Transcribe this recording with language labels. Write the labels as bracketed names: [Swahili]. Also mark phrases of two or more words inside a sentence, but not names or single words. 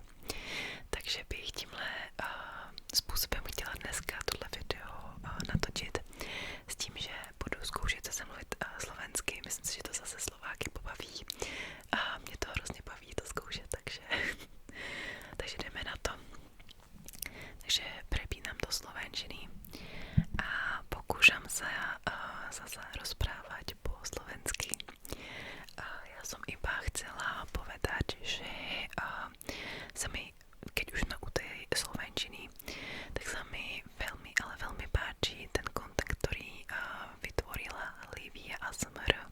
[Czech] Takže bych tímhle způsobem chtěla dneska tohle video natočit s tím, že budu zkoušet zase mluvit slovensky. Myslím si, že to zase Slováky pobaví a mě to hrozně baví to zkoušet, takže takže jdeme na to. [Slovak] Takže prepínam do slovenčiny a pokúšam sa zase rozprávať po slovensky. Ja som iba chcela povedať, že sa mi, keď už sme u tej slovenčiny, tak sa mi veľmi, ale veľmi páči ten kontakt, ktorý vytvorila Lívia ASMR,